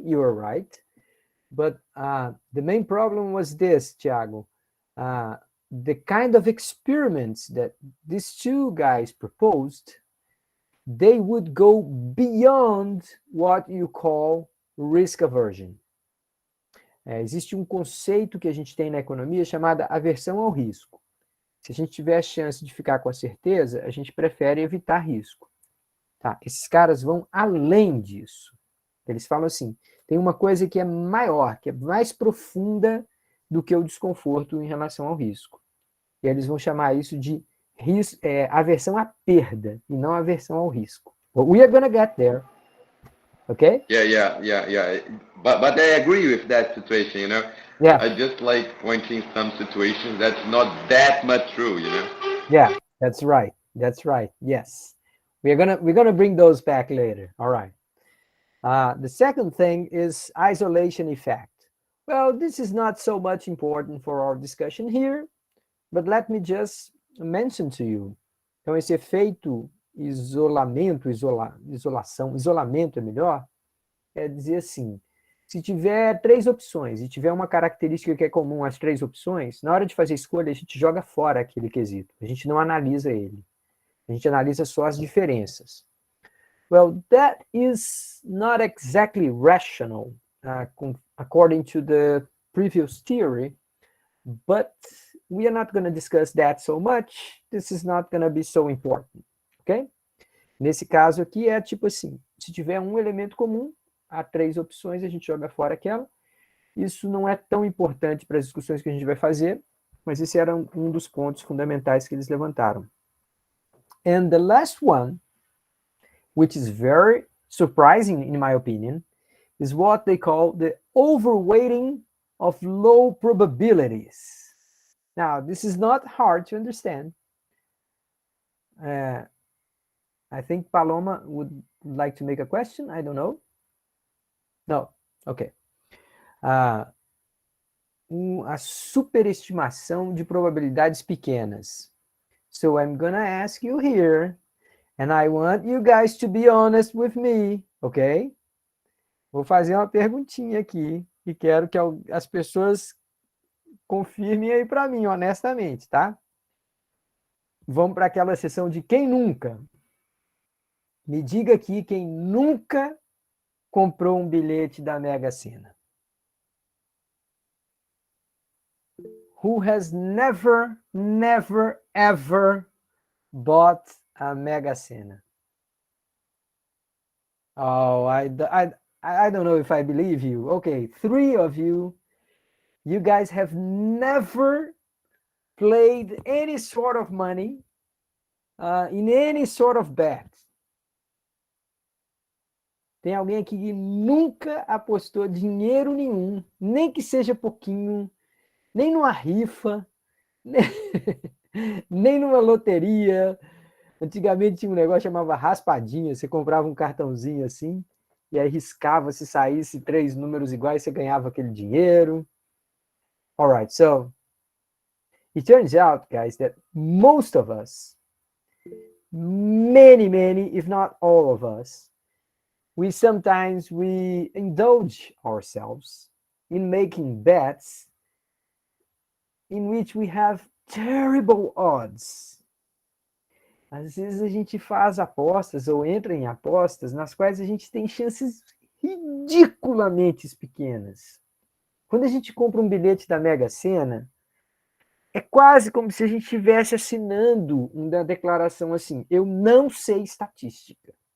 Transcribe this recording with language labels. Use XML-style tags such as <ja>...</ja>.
<en>You are right, but the main problem was this, Thiago. The kind of experiments that these two guys proposed, they would go beyond what you call risk aversion.</en> <pt>Existe um conceito que a gente tem na economia chamada aversão ao risco. Se a gente tiver a chance de ficar com a certeza, a gente prefere evitar risco. Tá? Esses caras vão além disso. Eles falam assim, tem uma coisa que é maior, que é mais profunda do que o desconforto em relação ao risco. E eles vão chamar isso de aversão à perda, e não aversão ao risco.</pt> <en>But we are gonna get there. Okay? Yeah. But I agree with that situation, Yeah. I just like pointing some situations that's not that much true, Yeah, that's right. Yes. We're gonna bring those back later. All right. The second thing is isolation effect. Well, this is not so much important for our discussion here, but let me just mention to you.</en> <pt>Então, esse efeito isolamento é melhor, é dizer assim, se tiver 3 opções e tiver uma característica que é comum às 3 opções, na hora de fazer escolha, a gente joga fora aquele quesito. A gente não analisa ele. A gente analisa só as diferenças.</pt> <en>Well, that is not exactly rational, according to the previous theory, but we are not going to discuss that so much. This is not going to be so important, ok?</en> <pt>Nesse caso aqui é tipo assim, se tiver um elemento comum, há 3 opções, a gente joga fora aquela. Isso não é tão importante para as discussões que a gente vai fazer, mas esse era um dos pontos fundamentais que eles levantaram.</pt> <en>And the last one, which is very surprising in my opinion, is what they call the overweighting of low probabilities. Now, this is not hard to understand. I think Paloma would like to make a question. I don't know. No, ok.</en> <pt>A superestimação de probabilidades pequenas.</pt> <en>So I'm gonna ask you here, and I want you guys to be honest with me, ok?</en> <pt>Vou fazer uma perguntinha aqui e quero que as pessoas confirmem aí para mim, honestamente, tá? Vamos para aquela sessão de quem nunca. Me diga aqui quem nunca comprou um bilhete da Mega Sena.</pt> <en>Who has never, ever bought a Mega Sena? Oh, I don't know if I believe you. Okay, 3 of you guys have never played any sort of money in any sort of bet.</en> <pt>Tem alguém aqui que nunca apostou dinheiro nenhum, nem que seja pouquinho, nem numa rifa, nem numa loteria. Antigamente tinha um negócio que chamava raspadinha, você comprava um cartãozinho assim e aí riscava, se saísse 3 números iguais, você ganhava aquele dinheiro.</pt> <en>All right, so it turns out, guys, that most of us, many, if not all of us, we sometimes indulge ourselves in making bets in which we have terrible odds.</en> <pt>Às vezes a gente faz apostas ou entra em apostas nas quais a gente tem chances ridiculamente pequenas. Quando a gente compra um bilhete da Mega Sena, é quase como se a gente estivesse assinando uma declaração assim: eu não sei estatística.</pt>